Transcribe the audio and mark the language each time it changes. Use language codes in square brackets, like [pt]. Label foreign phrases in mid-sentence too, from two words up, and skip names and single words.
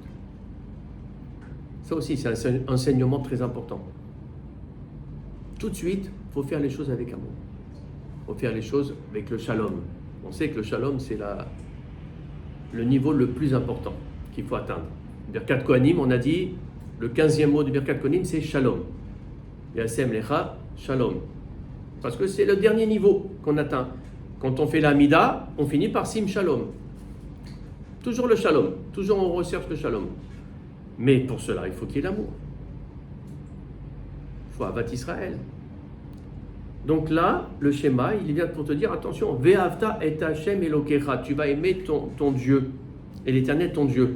[fr] Ça aussi, c'est un enseignement très important. Tout de suite, il faut faire les choses avec amour. Il faut faire les choses avec le shalom. On sait que le shalom, c'est le niveau le plus important qu'il faut atteindre. [he] ברכת כהנים, [fr] on a dit, le 15e mot de [he] ברכת כהנים, [fr] c'est shalom. [he] ישם לך, שלום. [fr] Parce que c'est le dernier niveau qu'on atteint. Quand on fait la Amida, on finit par [he] שים שלום. [fr] Toujours le shalom. Toujours on recherche le shalom. Mais pour cela, il faut qu'il y ait l'amour. Il faut [he] אהבת ישראל. [fr] Donc là, le schéma, il vient pour te dire, attention, [he] ואהבת את השם אלוקיך, [fr] tu vas aimer ton Dieu, et l'Éternel ton Dieu.